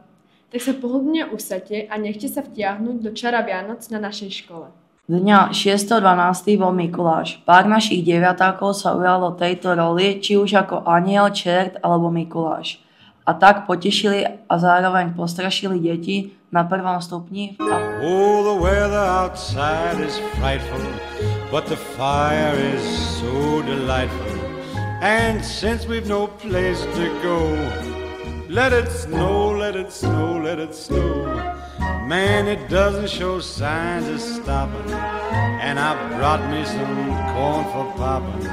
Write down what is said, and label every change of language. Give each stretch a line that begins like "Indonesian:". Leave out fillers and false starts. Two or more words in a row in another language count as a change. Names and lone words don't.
Slovak: Tak sa pohodlne usadte a nechte sa vtiahnuť do čara Vianoc na našej škole. Dňa 6.12. bol Mikuláš. Pár našich deviatákov sa ujalo tejto roli, či už ako aniel, čert alebo Mikuláš. A tak potešili a zároveň postrašili deti na prvom stupni.
English: Oh, the weather outside is frightful, but the fire is so delightful. And since we've no place to go, let it snow, let it snow, let it snow. Man, it doesn't show signs of stopping, and I brought me some corn for popping.